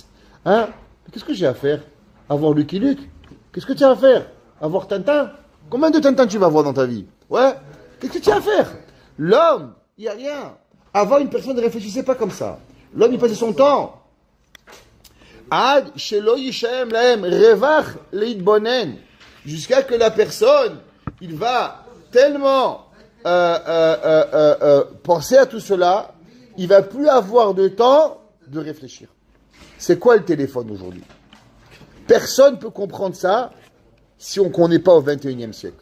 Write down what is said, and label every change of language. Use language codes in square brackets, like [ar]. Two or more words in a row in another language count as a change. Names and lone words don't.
[fr] Hein? Qu'est-ce que j'ai à faire? Avoir Lucky Luke? Qu'est-ce que tu as à faire? Avoir Tintin? Combien de Tintin tu vas voir dans ta vie? Ouais? Qu'est-ce que tu as à faire? L'homme, il n'y a rien. Avant, une personne ne réfléchissait pas comme ça. L'homme, il passait son temps [he] עד שלא ישאר להם ריוח להתבונן. [fr] Jusqu'à que la personne, il va tellement penser à tout cela, il va plus avoir de temps de réfléchir. C'est quoi le téléphone aujourd'hui? Personne ne peut comprendre ça si on ne connaît pas au XXIe siècle.